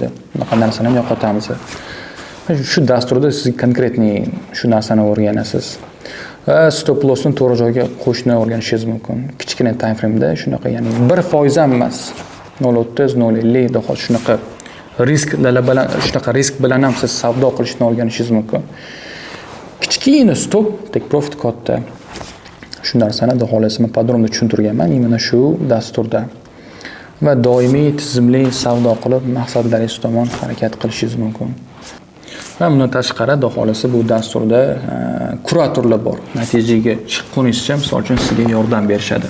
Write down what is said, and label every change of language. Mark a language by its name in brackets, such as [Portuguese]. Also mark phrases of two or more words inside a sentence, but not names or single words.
[Uzbek] Bunaqa narsani ham yo'qotamiz. Shu dasturda siz konkretniy shu narsani o'rganasiz. Va [English] stop lossni [Uzbek] to'g'ri joyga qo'yishni o'rganishingiz mumkin. Kichkina [English] time frame'da [Uzbek] shunaqa, ya'ni 1% ham emas. 0.30, 0.50 do'xol shunaqa risk bilan ham siz savdo qilishni o'rganishingiz mumkin. Kichkina stop, [English] take profit [Uzbek] katta. Shu narsani xohlasa men podrobno tushuntirganman mana shu dasturda. Va doimiy tizimli savdo qilib maqsadlaringiz tomon harakat qilishingiz mumkin. Va bundan tashqari xohlasa bu dasturda kuratorlar bor. Natijaga chiqquningizcha misol uchun sizga yordam berishadi.